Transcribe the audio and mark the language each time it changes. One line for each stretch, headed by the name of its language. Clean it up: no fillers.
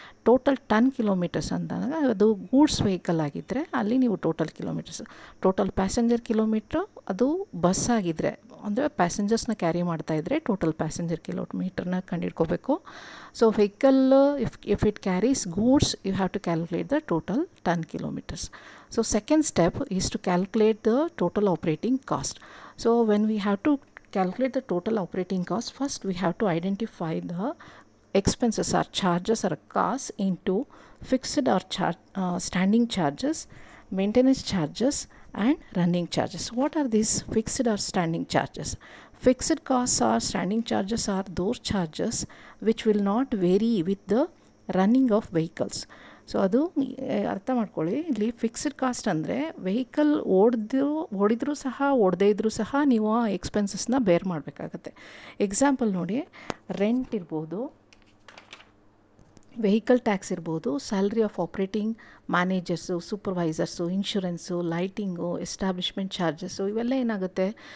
Kannada: Total ton kilometres ಅಂದಾಗ ಅದು goods vehicle ಆಗಿದ್ದರೆ ಅಲ್ಲಿ ನೀವು total kilometres. Total passenger kilometre ಅದು ಬಸ್ ಆಗಿದ್ದರೆ ಅಂದರೆ ಪ್ಯಾಸೆಂಜರ್ಸ್ನ ಕ್ಯಾರಿ ಮಾಡ್ತಾಯಿದ್ರೆ total passenger ಕಿಲೋಮೀಟ್ರನ್ನ ಕಂಡುಹಿಡ್ಕೋಬೇಕು.
English: So vehicle if it carries goods you have to calculate the total ton kilometers. So second step is to calculate the total operating cost. So when we have to calculate the total operating cost, first we have to identify the expenses or charges or costs into fixed or standing charges, maintenance charges and running charges. What are these fixed or standing charges? Fixed costs or standing charges are those charges which will not vary with the running of vehicles.
Kannada: So ಅದು ಅರ್ಥ ಮಾಡ್ಕೊಳ್ಳಿ. ಇಲ್ಲಿ fixed cost ಅಂದರೆ vehicle ಓಡಿದ್ರೂ ಸಹ ಓಡದೇ ಇದ್ದರೂ ಸಹ ನೀವು ಆ ಎಕ್ಸ್ಪೆನ್ಸಸ್ನ ಬೇರ್ ಮಾಡಬೇಕಾಗತ್ತೆ. ಎಕ್ಸಾಂಪಲ್ ನೋಡಿ, ರೆಂಟ್ ಇರ್ಬೋದು, ವೆಹಿಕಲ್ ಟ್ಯಾಕ್ಸ್ ಇರ್ಬೋದು, salary of operating managers, supervisors, insurance, lighting, establishment charges ಇವೆಲ್ಲ ಏನಾಗುತ್ತೆ.